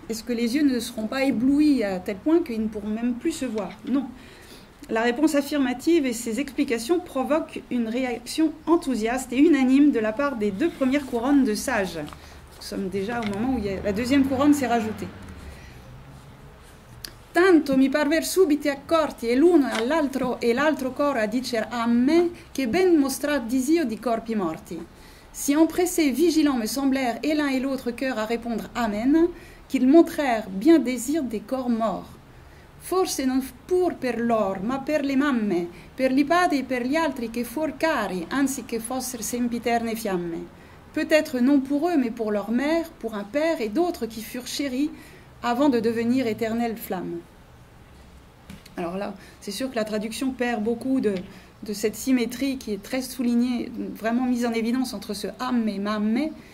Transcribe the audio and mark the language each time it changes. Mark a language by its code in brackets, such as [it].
[fr] Est-ce que les yeux ne seront pas éblouis à tel point qu'ils ne pourront même plus se voir? Non. La réponse affirmative et ses explications provoquent une réaction enthousiaste et unanime de la part des 2 premières couronnes de sages. Nous sommes déjà au moment où la deuxième couronne s'est rajoutée. [it] Tanto mi parver subiti accorti e l'uno e l'altro coro a dicer amme che ben mostrar disio di corpi morti. [fr] Si empressés vigilants me semblèrent et l'un et l'autre cœur à répondre amen, qu'ils montrèrent bien désir des corps morts. [it] forse non pur per lor, ma per le mamme, per i padri e per gli altri che for cari, anziché fosser sempiterne fiamme. [fr] Peut-être non pour eux, mais pour leur mère, pour un père et d'autres qui furent chéris avant de devenir éternelles flammes. Alors là, c'est sûr que la traduction perd beaucoup de cette symétrie qui est très soulignée, vraiment mise en évidence entre ce amme et mamme.